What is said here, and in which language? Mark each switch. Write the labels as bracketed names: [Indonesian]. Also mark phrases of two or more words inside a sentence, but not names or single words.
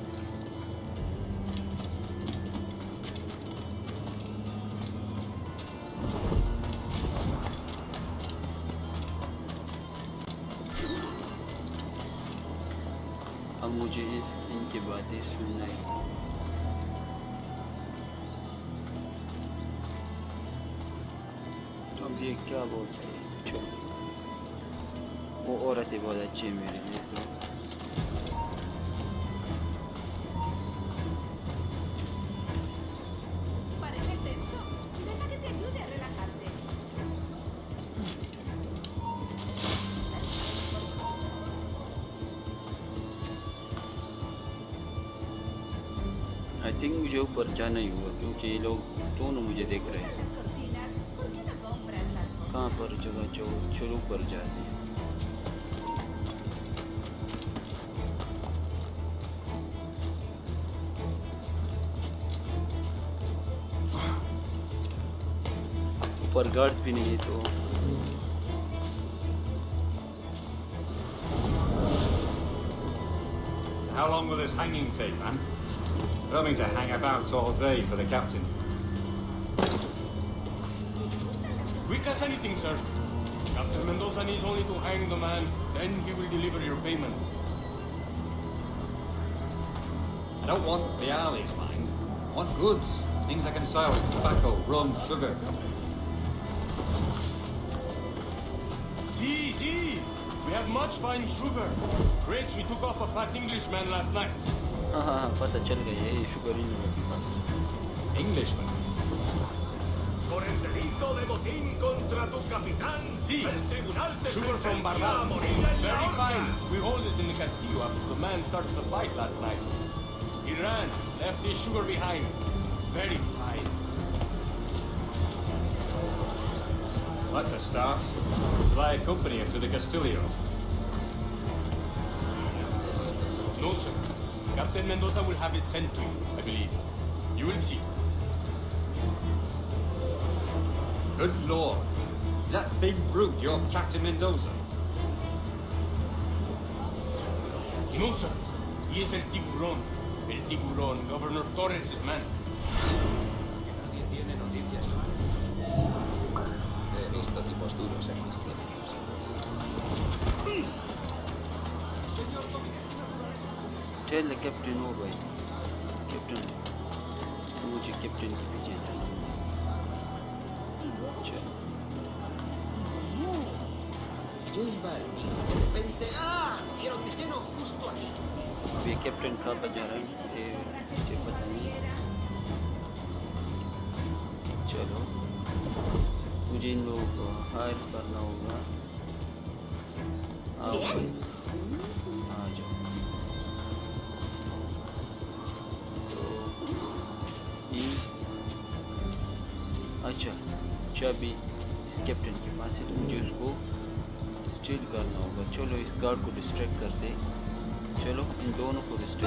[Hindi] अब मुझे इनकी बातें सुनना है तो अब ये क्या बोलते हैं चलो वो औरतें बहुत अच्छी है मेरे लिए तो [Spanish] Pareces tenso. Deja que te ayude a relajarte. [English] I think [Hindi] मुझे ऊपर जाना ही हुआ क्योंकि ये लोग दोनों मुझे देख रहे हैं [Spanish] Las cortinas, ¿por qué no compras las cosas? [Hindi] कहाँ पर जगह चलो ऊपर जाते हैं ऊपर गार्ड्स भी नहीं है तो [English] How long will this hanging take, man? I don't mean to hang about all day for the captain. Quick as anything, sir. Captain Mendoza needs only to hang the man, then he will deliver your payment. I don't want the alleys, mind. I want goods. Things I can sell. Tobacco, rum, sugar. See. We have much fine sugar. Crates we took off a fat Englishman last night. [Hindi] हाँ पता चल गया ये शुगर ही नहीं [English] Englishman. [Spanish] Por el delito de botín contra tu capitán. Sí. El tribunal te [English] Sugar from [Spanish] sentencia a [English] Bardal. [Spanish] morir en la [English] Very [Spanish] horca. [English] fine. We hold it in the Castillo after the man started the fight last night. He ran, left his sugar behind. Very fine. That's a start. Shall I accompany him to the Castillo? No, sir. Captain Mendoza will have it sent to you, I believe. You will see. Good lord. Is that big brute your Captain Mendoza? No, sir. He is el tiburón. El tiburón, Governor Torres' man. [Spanish] Nadie tiene noticias suyas. He visto tipos duros en mis tiempos. [English] tell captain [Hindi] हो भाई कैप्टन मुझे कैप्टन के पीछे जाना चलो [Spanish] Yo iba al mío, de repente... ¡Ah! ¡Vieron de lleno! [Hindi] मुझे कैप्टन कहाँ पर जा रहा है मुझे पता नहीं। चलो मुझे इन लोगों को हायर करना होगा। आओ भाई आ जाओ। तो ये अच्छा चाबी इस कैप्टन के पास है, तो मुझे उसको स्टील करना होगा। चलो इस गार्ड को डिस्ट्रैक्ट करते। चलो इन दोनों को डिस्ट्रैक्ट।